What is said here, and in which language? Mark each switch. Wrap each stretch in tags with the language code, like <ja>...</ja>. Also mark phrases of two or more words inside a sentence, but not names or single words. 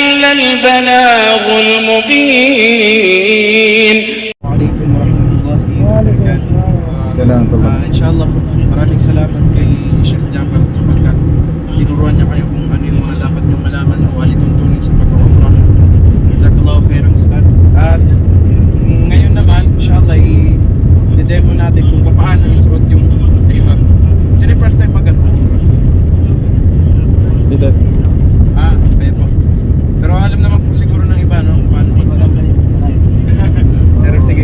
<ar>البلاغ المبين. وعليكم ورحمة الله وبركاته.</ar> <tl>Salamat. Inshallah po, maraming salamat kay Sheikh Jafar sapagkat tinuruan niya kayo kung ano yung mga dapat niyong malaman o alituntunin sa pag-umrah.</tl> <ar>جزاك الله خيرا أستاذ.</ar> <tl>At ngayon naman, inshallah, i-demo natin kung paano isuot yung ihram. Sino yung</tl> <en>first time</en> <tl>mag-umrah? Dito. Kaya po. Pero alam naman po siguro ng iba, no? Paano mag-suot. Pero sige.</tl>